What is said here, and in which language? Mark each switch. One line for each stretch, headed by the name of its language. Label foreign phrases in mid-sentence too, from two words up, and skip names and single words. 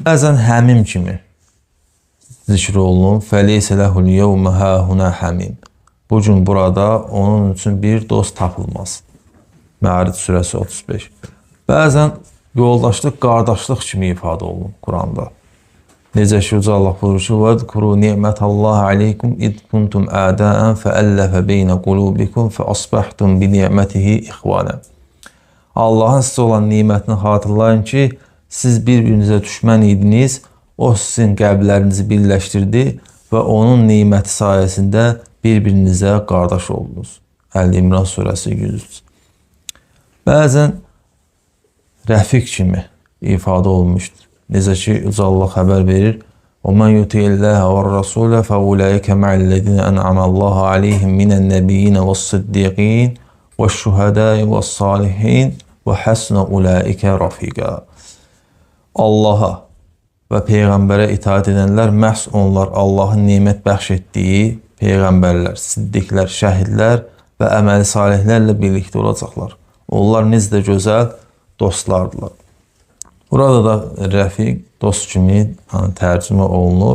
Azerbaijani: Bəzən həmim kimi zikr olunur.
Arabic: فليس له اليوم هاهنا حميم.
Azerbaijani: Bugün burada onun üçün bir dost tapılmaz. Mə'arij surəsi 35. Bəzən yoldaşlıq, qardaşlıq kimi ifadə olunur Quranda. Necə ki, Uca Allah buyurur ki,
Arabic: وَذْكُرُوا نِعْمَةَ اللّٰهِ عَلَيْكُمْ إِذْ كُنْتُمْ أَعْدَاءً فَأَلَّفَ بَيْنَ قُلُوبِكُمْ فَأَصْبَحْتُمْ بِنِعْمَتِهِ إِخْوَانًا.
Azerbaijani: Allahın sizə olan nimətini xatırlayın ki, siz bir-birinizə düşmən idiniz, o sizin qəlblərinizi birləşdirdi və onun niməti sayəsində bir-birinizə qardaş oldunuz. Əl-İmran surəsi 103. Bəzən rəfiq kimi ifadə olunmuşdur. Necə ki, Uca Allah xəbər verir,
Arabic: وَمَنْ يُطِعِ اللّٰهَ وَالرَّسُولَ فَأُولَٰئِكَ مَعَ الَّذِينَ أَنْعَمَ اللّٰهُ عَلَيْهِمْ مِنَ النَّبِيِّينَ وَالصِّدِّيقِينَ وَالشُّهَدَاءِ وَالصَّالِحِينَ وَحَسُنَ أُولَٰئِكَ رَفِيقًا.
Azerbaijani: Allaha və Peyğəmbərə itaat edənlər məhz onlar Allahın nemət bəxş etdiyi Peyğəmbərlər, siddiqlər, şəhidlər və əməli salihlərlə birlikdə olacaqlar. Onlar necə də gözəl dostlardılar. Burada da rəfiq, dost kimi tərcümə olunur.